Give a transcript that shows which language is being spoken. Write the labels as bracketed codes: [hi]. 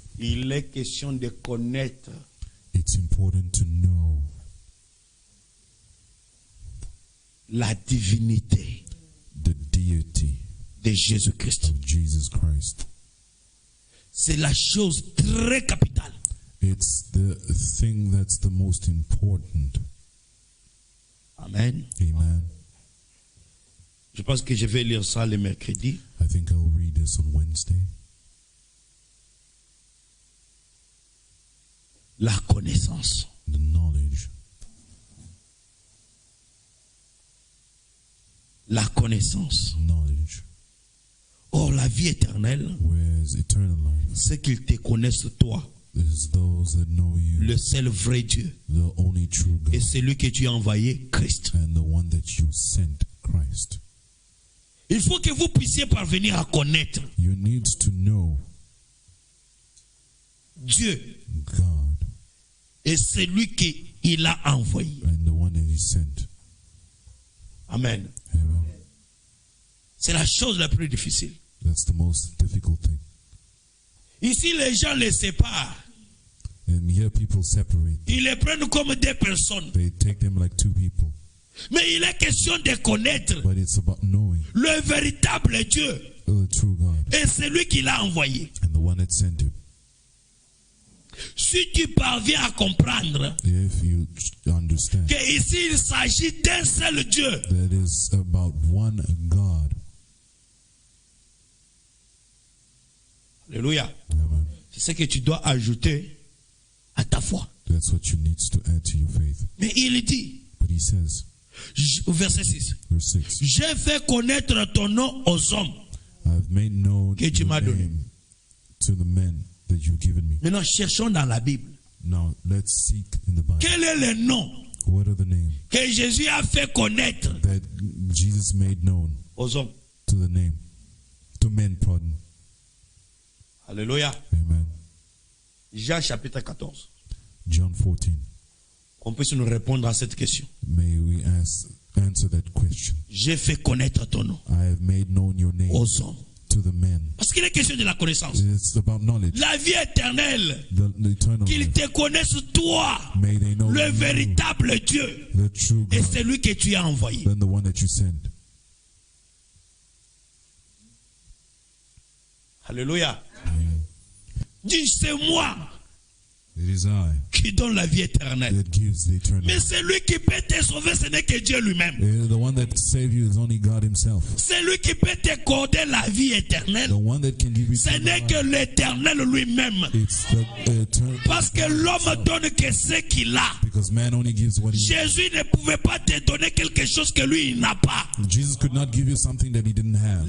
[fr] Il est question de connaître [en] It's important to know [fr] la divinité [en] the deity [fr] de Jésus-Christ. [en] of Jesus Christ. [fr] C'est la chose très capitale. [en] It's the thing that's the most important. [fr] Amen. [en] Amen. [fr] Je pense que je vais lire ça le mercredi. [en] I think I'll read this on Wednesday. [fr] La connaissance. [en] The knowledge. [fr] La connaissance. [en] Knowledge. [fr] Or, la vie éternelle, [en] Whereas eternal life [fr] c'est qu'ils te connaissent toi, [en] is those that know you, [fr] le seul vrai Dieu, [en] the only true God, [fr] et celui que tu as envoyé, Christ. [en] and the one that you sent, Christ. [fr] Il faut que vous puissiez parvenir à connaître [en] You need to know [fr] Dieu [en] God [fr] et celui qu'il a envoyé. [en] and the one that he sent. [fr] Amen. [en] Amen. [fr] C'est la chose la plus difficile. [en] That's the most difficult thing. [fr] Ici, les gens les séparent. [en] And here people separate. [fr] Ils les prennent comme deux personnes. [en] They take them like two people. [fr] Mais il est question de connaître [en] But it's about knowing [fr] le véritable Dieu [en] the true God [fr] et celui qui l'a envoyé. [en] and the one that sent him. [fr] Si tu parviens à comprendre [en] If you understand [fr] que ici il s'agit d'un seul Dieu, [en] that is about one God. [fr] alléluia, [en] Amen. [fr] c'est ce que tu dois ajouter à ta foi. [en] That's what you need to add to your faith. [fr] Mais il dit, [en] But he says, [fr] au verset 6, [en] verse 6, [fr] j'ai fait connaître ton nom aux hommes. [en] I've made known [fr] Que tu [en] your [fr] m'as donné. [en] name to the men that you've given me. [fr] Maintenant, cherchons dans la Bible. [en] Now, let's seek in the Bible. [fr] Quel est le nom [en] What are the names [fr] que Jésus a fait connaître [en] that Jesus made known [fr] aux hommes? [en] to the name? To men, pardon. [fr] Alléluia. [en] Amen. [fr] Jean chapitre 14. [en] John 14. [fr] Qu'on puisse nous répondre à cette question. [en] May we answer that question. [fr] J'ai fait connaître ton nom [en] I have made known your name [fr] aux hommes. [en] to the men. [fr] Parce qu'il est question de la connaissance. [en] It's about knowledge. [fr] La vie éternelle. [en] The eternal [fr] Qu'ils [en] life. [fr] te connaissent toi, [en] May they know [fr] le [en] you, [fr] véritable Dieu, [en] the true [fr] et [en] God, [fr] celui que tu as envoyé. [en] than the one that you sent. [fr] Alléluia. Dis, c'est moi [en] It is I [fr] qui donne la vie éternelle. [en] that gives the eternal [fr] Mais [en] life. [fr] celui qui peut te sauver, ce n'est que Dieu lui-même. [en] The one that saves you is only God himself. [fr] Celui qui peut t'accorder la vie éternelle, [en] The one that can give you [fr] ce [en] eternal [fr] n'est [en] life. [fr] que l'éternel lui-même. [en] It's the eternal. [fr] Parce que l'homme donne que ce qu'il a. [en] Because man only gives what he has. [fr] Jésus ne pouvait pas te donner quelque choses que lui, il n'a pas. [en] Jesus could not give you something that he didn't have.